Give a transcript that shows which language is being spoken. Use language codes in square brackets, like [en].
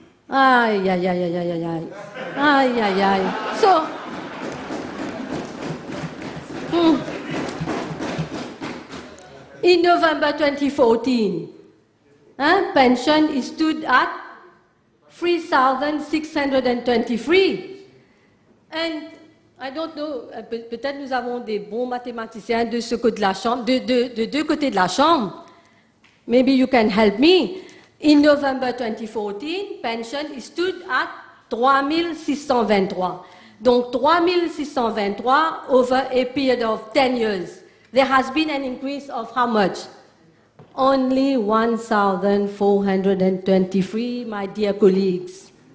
[en] Aïe, aïe, aïe, aïe, aïe, aïe. Aïe, aïe, aïe. So, in November 2014, pension stood at 3,623. And I don't know, [fr] peut-être nous avons des bons mathématiciens de ce côté de la chambre, de deux côtés de la chambre. [en] Maybe you can help me. In November 2014, pension stood at 3,623. Donc 3,623 over a period of 10 years. There has been an increase of how much? Only 1,423, my dear colleagues.